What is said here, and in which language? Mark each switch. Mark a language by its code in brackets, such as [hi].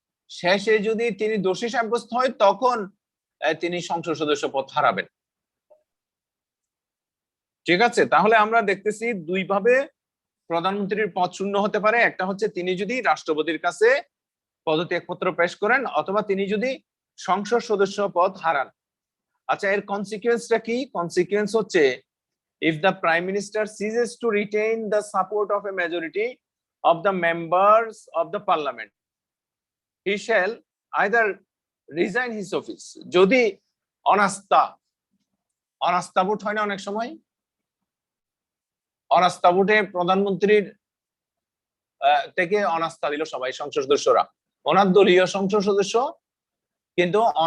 [bn] শেষে যদি তিনি দোষী সাব্যস্ত হয়, তখন তিনি সংসদ সদস্য পদ হারাবেন। ঠিক আছে, তাহলে আমরা দেখতেছি দুই ভাবে প্রধানমন্ত্রীর পদ শূন্য হতে পারে। একটা হচ্ছে তিনি যদি রাষ্ট্রপতির কাছে পদত্যাগপত্র পেশ করেন, অথবা তিনি যদি সংসদ সদস্য পদ হারান। আচ্ছা, এর কনসিকুয়েন্সটা কি? কনসিকুয়েন্স হচ্ছে, [en] if the prime minister ceases to retain the support of a majority of the members of the parliament, he shall either resign his office. [bn] যদি অনাস্থা ভোট হয় না, অনেক সময় অনাস্থা ভোটে প্রধানমন্ত্রীর থেকে অনাস্থা দিল সবাই, সংসদ সদস্যরা, ওনার দলীয় সংসদ সদস্য কিন্তু